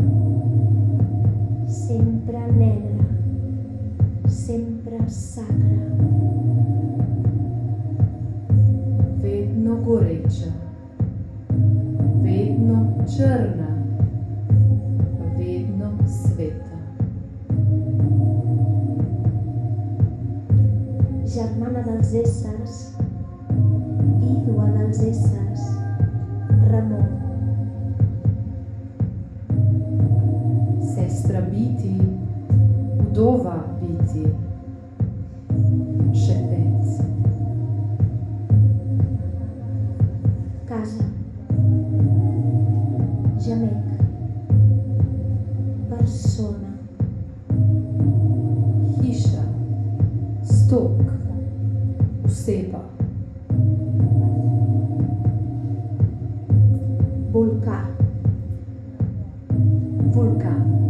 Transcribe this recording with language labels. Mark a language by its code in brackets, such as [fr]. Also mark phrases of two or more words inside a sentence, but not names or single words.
[ca] sempre negra, sempre sacra, [sl] Vedno goreča, vedno črna, vedno sveta. [ca] germana dels éssers, ídua dels éssers, remor. [sl] Sestra biti, vdova biti, šepec. [ca] Casa, gemec, persona, [sl] Hiša, stok, oseba. [ca] volcà, [sl] Vulkan.